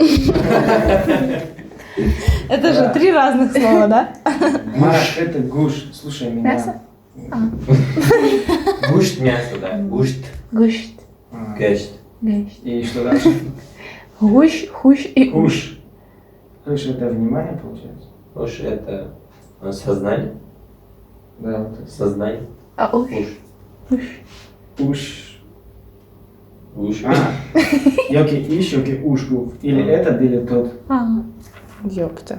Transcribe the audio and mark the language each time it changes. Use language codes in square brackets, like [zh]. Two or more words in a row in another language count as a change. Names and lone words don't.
[ru] Это же 3 разных слова, да? Маш, это гуш. Слушай меня. Мясо? Гушт мясо, да. Гушт. Гущ. Гешт. Гущ. И что дальше? Гущ, хущ и ущ. Хуш. Хуш это внимание получается? Уж это сознание. Да, вот это. Сознание. А ущ? Уж. Ущ. Уж. Уж. [tg] Йоки иш, йоки ушку. [ru] Или этот, или тот. Ёпта.